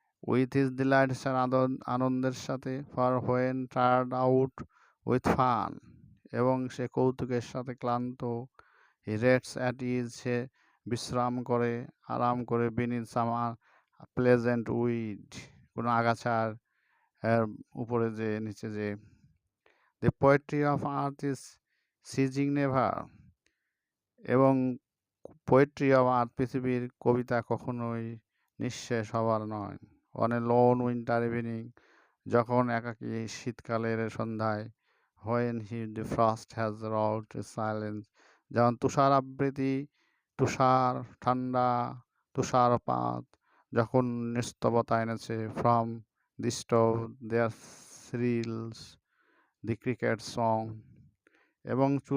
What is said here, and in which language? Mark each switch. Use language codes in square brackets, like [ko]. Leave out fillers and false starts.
[en] with his delight, [bn] আনন্দের সাথে। [en] for when tired out with fun, [bn] এবং সে কৌতুকের সাথে ক্লান্ত। [en] he rests at ease, [bn] সে বিশ্রাম করে, আরাম করে। [en] beneath summer pleasant weed, [bn] কোনো আগাছার উপরে যে, নিচে যে [en] The poetry of earth is ceasing never. [bn] এবং [en] poetry of earth [bn] পৃথিবীর কবিতা কখনোই নিঃশেষ হবার নয়। [en] on a lone winter evening, [bn] যখন একাকী শীতকালের সন্ধ্যায়, [en] when the frost has rolled silence, [bn] যেমন তুষার আবৃত্তি, তুষার ঠান্ডা, তুষারপাত যখন নিস্তবতা এনেছে, [en] from the stove there thrills the cricket song, এবং